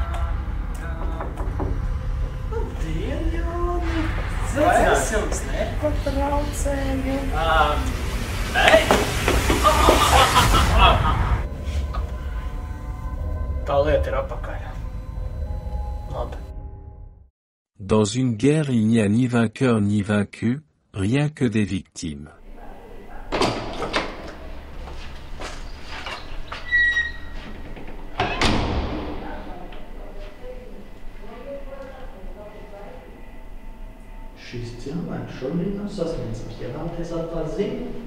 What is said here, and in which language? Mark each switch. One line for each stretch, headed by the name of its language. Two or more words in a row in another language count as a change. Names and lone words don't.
Latvian: Labdien, Jāni! Vai es jums nepatraucēju? Nē? Tā lieta ir apakaļ. Labi.
French: Dans une guerre, il n'y a ni vainqueur ni vaincu, rien que des victimes.
Latvian: Šis cilvēks šobrīd nav sasniedzams, ja vēlaties atklāt ziņu.